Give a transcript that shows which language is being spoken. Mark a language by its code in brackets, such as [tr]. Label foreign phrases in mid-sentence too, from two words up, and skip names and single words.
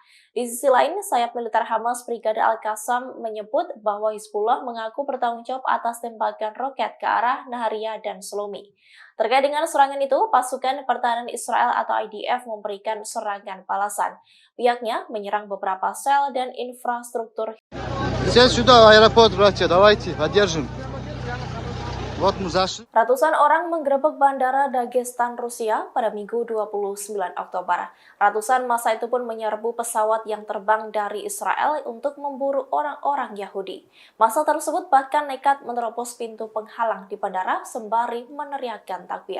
[id] Di sisi lain, sayap militer Hamas Brigade Al-Qassam menyebut bahwa Hizbullah mengaku bertanggung jawab atas tembakan roket ke arah Nahariya dan Shlomi. Terkait dengan serangan itu, Pasukan Pertahanan Israel atau IDF memberikan serangan balasan. Pihaknya menyerang beberapa sel dan infrastruktur. [ru] Сейчас сюда, аэропорт, братья, давайте, поддержим. Вот мы зашли. [id] Ratusan orang menggerebek bandara Dagestan, Rusia pada Minggu 29 Oktober. Ratusan massa itu pun menyerbu pesawat yang terbang dari Israel untuk memburu orang-orang Yahudi. Massa tersebut bahkan nekat menerobos pintu penghalang di bandara sembari meneriakkan takbir.